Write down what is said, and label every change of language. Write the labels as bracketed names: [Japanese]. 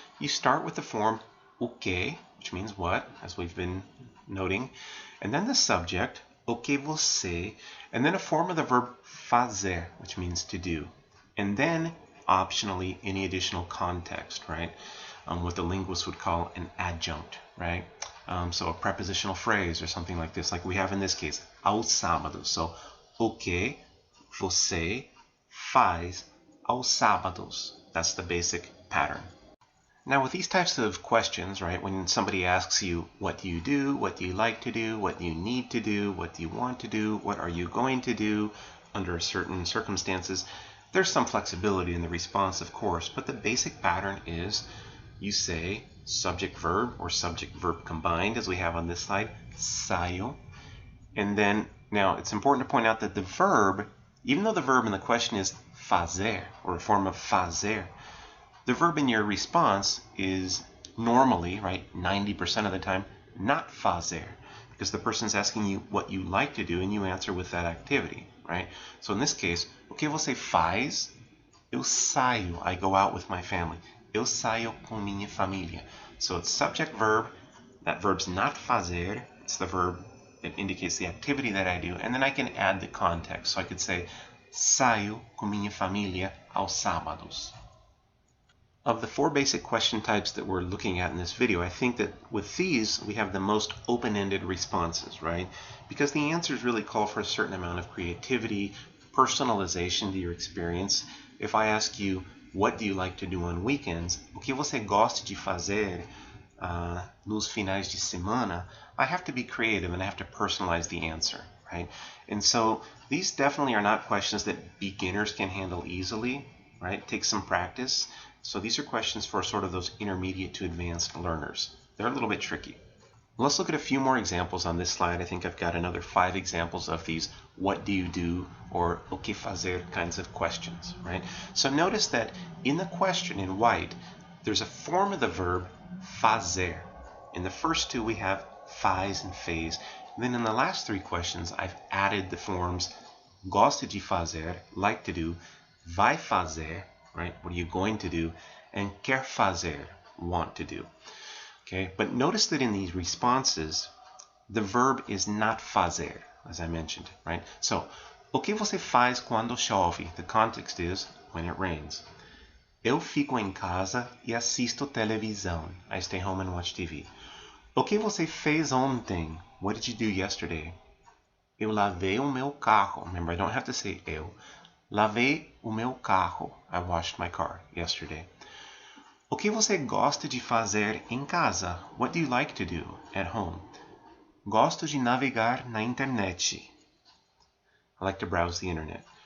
[English] You start with the form o que, which means what, as we've been noting, and then the subject, o que você, and then a form of the verb fazer, which means to do, and then optionally any additional context, right? What the linguist would call an adjunct, right? So a prepositional phrase or something like this, like we have in this case, [Portuguese] aos sábados. So, o que você faz aos sábados? [English] That's the basic pattern. Now with these types of questions, right, when somebody asks you, what do you do, what do you like to do, what do you need to do, what do you want to do, what are you going to do under certain circumstances, there's some flexibility in the response, of course, but the basic pattern is you say subject-verb or subject-verb combined, as we have on this slide, saio. And then, now it's important to point out that the verb, even though the verb in the question is fazer, or a form of fazer, the verb in your response is normally, right, 90% of the time, not fazer, because the person's asking you what you like to do and you answer with that activity, right? So in this case, [Portuguese] o que você faz? Eu saio, [English] I go out with my family. [Portuguese] Eu saio com minha família. [English] So it's subject verb, that verb's not fazer, it's the verb that indicates the activity that I do, and then I can add the context. So I could say, [Portuguese] saio com minha família aos sábados. [English] Of the four basic question types that we're looking at in this video, I think that with these, we have the most open-ended responses, right? Because the answers really call for a certain amount of creativity, personalization to your experience. If I ask you, what do you like to do on weekends? [Portuguese] O que você gosta de fazer nos finais de semana? [English] I have to be creative and I have to personalize the answer, right? And so these definitely are not questions that beginners can handle easily, right? It takes some practice. So these are questions for sort of those intermediate to advanced learners. They're a little bit tricky. Let's look at a few more examples on this slide. I think I've got another 5 examples of these what do you do or o que fazer kinds of questions, right? So notice that in the question in white, there's a form of the verb fazer. In the first two we have faz and fez. And then in the last 3 questions, I've added the forms gosta de fazer, like to do, vai fazer, right? What are you going to do? And quer fazer, want to do. Okay, but notice that in these responses, the verb is not fazer, as I mentioned, right? [Portuguese] So, o que você faz quando chove? [English] The context is when it rains. [Portuguese] Eu fico em casa e assisto televisão. [English] I stay home and watch TV. [Portuguese] O que você fez ontem? [English] What did you do yesterday? [Portuguese] Eu lavei o meu carro. [English] Remember, I don't have to say eu. [Portuguese] Lavei o meu carro. [English] I washed my car yesterday. [Portuguese] O que você gosta de fazer em casa? [English] What do you like to do at home? [Portuguese] Gosto de navegar na internet. [English] I like to browse the internet.